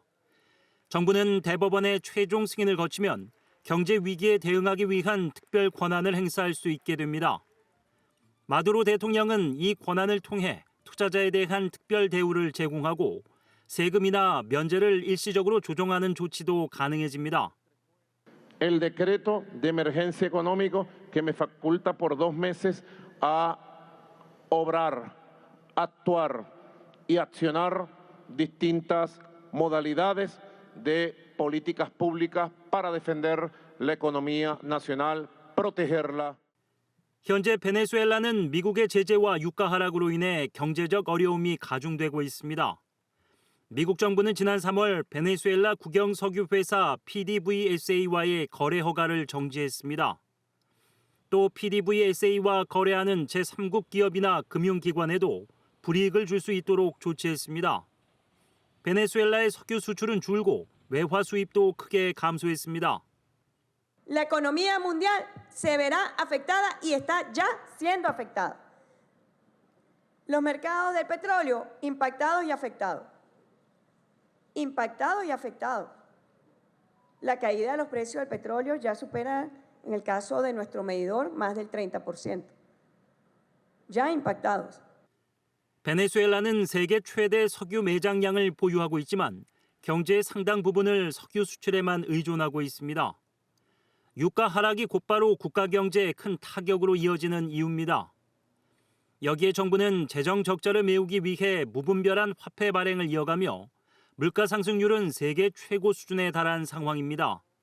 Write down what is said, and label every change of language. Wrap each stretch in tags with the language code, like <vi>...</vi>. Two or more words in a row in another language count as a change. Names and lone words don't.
<ko>정부는 대법원의 최종 승인을 거치면 경제 위기에 대응하기 위한 특별 권한을 행사할 수 있게 됩니다. 마두로 대통령은 이 권한을 통해 투자자에 대한 특별 대우를 제공하고 세금이나 면제를 일시적으로 조정하는 조치도 가능해집니다.</ko> <es>El decreto de emergencia económico que me faculta por 2 meses a obrar, actuar y accionar distintas modalidades de políticas públicas para defender la economía nacional, protegerla.</es> <ko>현재 베네수엘라는 미국의 제재와 유가 하락으로 인해 경제적 어려움이 가중되고 있습니다. 미국 정부는 지난 3월 베네수엘라 국영 석유 회사 PDVSA와의 거래 허가를 정지했습니다. 또 PDVSA와 거래하는 제3국 기업이나 금융기관에도 불이익을 줄 수 있도록 조치했습니다. 베네수엘라의 석유 수출은 줄고 외화 수입도 크게 감소했습니다.</ko> <es>La economía mundial se verá afectada y está ya siendo afectada. Los mercados del petróleo impactados y afectados. Impactados y afectados. La caída de los precios del petróleo ya supera, en el caso de nuestro medidor, más del 30%. Ya impactados.</es> <ko>베네수엘라는 세계 최대 석유 매장량을 보유하고 있지만 경제의 상당 부분을 석유 수출에만 의존하고 있습니다. 유가 하락이 곧바로 국가 경제에 큰 타격으로 이어지는 이유입니다. 여기에 정부는 재정 적자를 메우기 위해 무분별한 화폐 발행을 이어가며 물가 상승률은 세계 최고 수준에 달한 상황입니다.</ko>